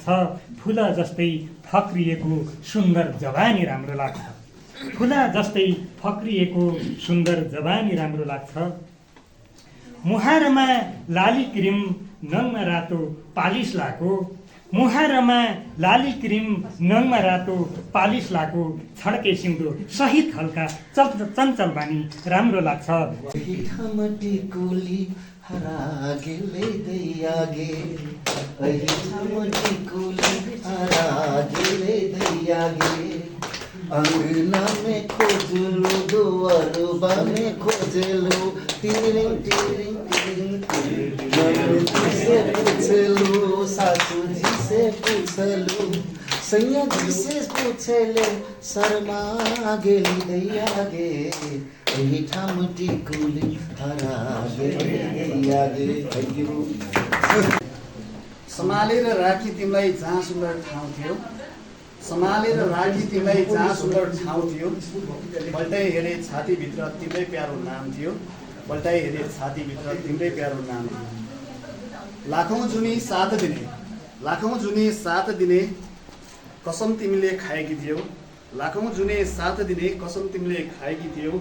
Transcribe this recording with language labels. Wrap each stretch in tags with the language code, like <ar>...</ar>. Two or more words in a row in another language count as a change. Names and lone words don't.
<ne>फुल जस्तै फक्रिएको सुन्दर जवानी राम्रो लाग्छ, फुल जस्तै फक्रिएको सुन्दर जवानी राम्रो लाग्छ। मुहारमा लाली क्रिम नङमा रातो पालिस लाको, मुहारमा लाली क्रिम नङमा रातो पालिस लाको। छड्के सिउँदो सही खालका चञ्चल बानी राम्रो लाग्छ।</ne> <mai>अंगना में खोजलू दुआरुबा में खोजलू टिरिंग टिरिंग टिरिंग टिरिंग से पूछलू सासू जी से पूछलू सैया जी से पूछले शर्मा गेली दैया गे यही ठाम टिकुली हरा गेली दैया गे।</mai> <en>thank you.</en> <ne>सम्हालेर राखी तिमीलाई जहाँ सुन्दर ठाउँ थियो, सम्हालेर राखी तिमीलाई जहाँ सुन्दर ठाउँ थियो। पल्टाइ हेरे छातीभित्र तिम्रै प्यारो नाम थियो, पल्टाइ हेरे छातीभित्र तिम्रै प्यारो नाम थियो। लाखौँ जुनी साथ दिने कसम तिमीले खाएकी थियौ, लाखौँ जुने साथ दिने कसम तिमीले खाएकी थियौ।</ne>